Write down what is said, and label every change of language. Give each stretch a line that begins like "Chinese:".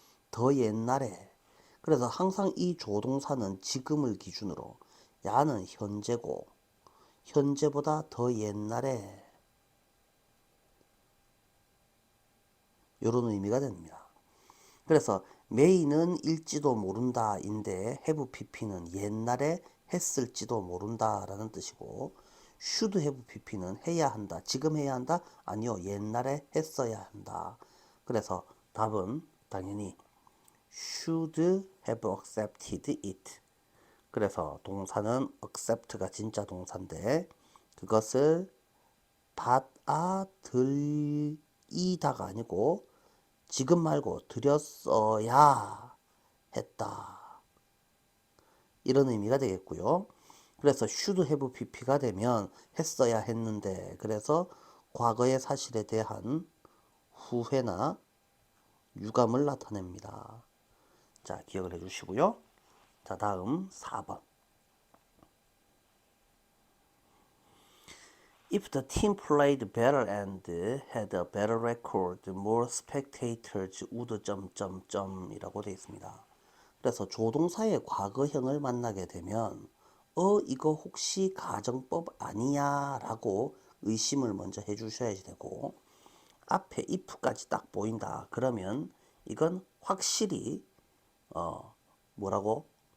Korean: 더 옛날에. 그래서 항상 이 조동사는 지금을 기준으로 야는 현재고 현재보다 더 옛날에 이런 의미가 됩니다. 그래서 may는 일지도 모른다 인데 have pp는 옛날에 했을지도 모른다 라는 뜻이고 should have pp는 해야 한다. 지금 해야 한다? 아니요. 옛날에 했어야 한다. 그래서 답은 당연히
English: should have accepted it.
Korean: 그래서 동사는 accept가 진짜 동사인데 그것을 받아들이다가 아니고 지금 말고 들였어야 했다. 이런 의미가 되겠고요. 그래서 should have pp가 되면 했어야 했는데 그래서 과거의 사실에 대한 후회나 유감을 나타냅니다. 자, 기억을 해주시고요. 자, 다음 4번.
English: If the team played better and had a better record, more spectators would...
Korean: 이라고 되어 있습니다. 그래서 조동사의 과거형을 만나게 되면 이거 혹시 가정법 아니야? 라고 의심을 먼저 해주셔야 되고 앞에 if까지 딱 보인다. 그러면 이건 확실히 뭐라고?